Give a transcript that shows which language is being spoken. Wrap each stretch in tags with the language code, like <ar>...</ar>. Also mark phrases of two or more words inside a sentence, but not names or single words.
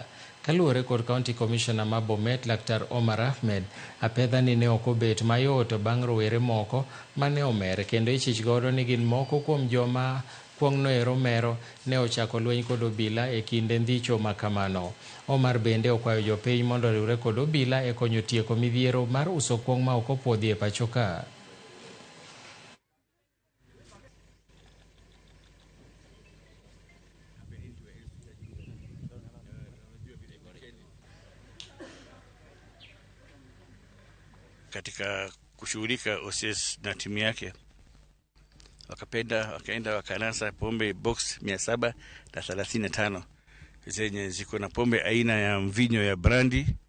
<luo>Kaluwore kod</luo> <en>County Commissioner</en> <luo>ma Bomet Laktar Omar Ahmed, apedhani ne ok obet mayot bang' rowere moko mane omer kendo ichich godo ni gin moko kuom joma kuong'no ero mero ne ochako lweny kod obila e kinde ndhicho ma kamano. Omar bende okwayo jopiny mondo oriwre kod obila e konyo tieko midhiero mar uso kuong' ma ok opuodhi e pacho ka.</luo> <sw>Katika kushughulika OCS na timu yake wakaenda wakanasa pombe box 735 zenye ziko na pombe aina ya mvinyo ya brandy,</sw>